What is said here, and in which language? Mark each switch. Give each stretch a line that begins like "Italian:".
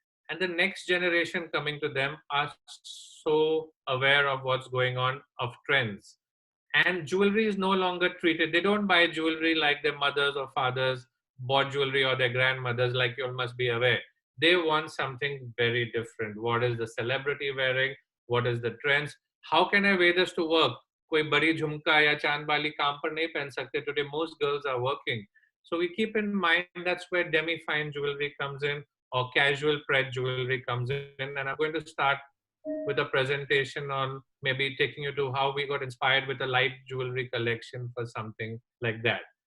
English: And the next generation coming to them are so aware of what's going on, of trends. And jewelry is no longer treated. They don't buy jewelry like their mothers or fathers bought jewelry, or their grandmothers, like you all must be aware. They want something very different. What is the celebrity wearing? What is the trends? How can I wear this to work?
Hindi: कोई बड़ी झुमका या चांद वाली काम पर नहीं पहन सकते.
English: Today most girls are working. So we keep in mind that's where demi-fine jewelry comes in, or casual pret jewelry comes in. And I'm going to start with a presentation on maybe taking you to how we got inspired with a light jewelry collection for something like that.